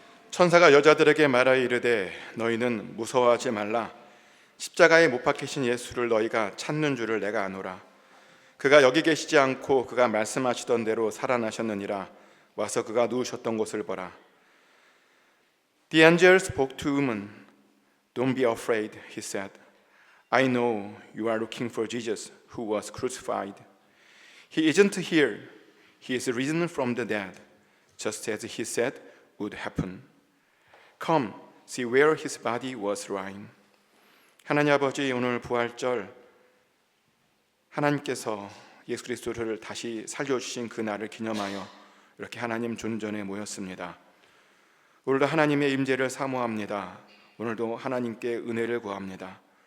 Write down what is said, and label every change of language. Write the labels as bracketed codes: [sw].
[ko] 천사가 여자들에게 말하여 이르되 너희는 무서워하지 말라. 십자가에 못 박히신 예수를 너희가 찾는 줄을 내가 아노라. 그가 여기 계시지 않고 그가 말씀하시던 대로 살아나셨느니라. 와서 그가 누우셨던 곳을 보라. [en] The angel spoke to woman. Don't be afraid, he said. I know you are looking for Jesus who was crucified. He isn't here. He is risen from the dead, just as he said would happen. Come, see where his body was lying. [ko] 하나님 아버지, 오늘 부활절 하나님께서 예수 그리스도를 다시 살려주신 그 날을 기념하여 이렇게 하나님 존전에 모였습니다. 오늘도 하나님의 임재를 사모합니다. 오늘도 하나님께 은혜를 구합니다.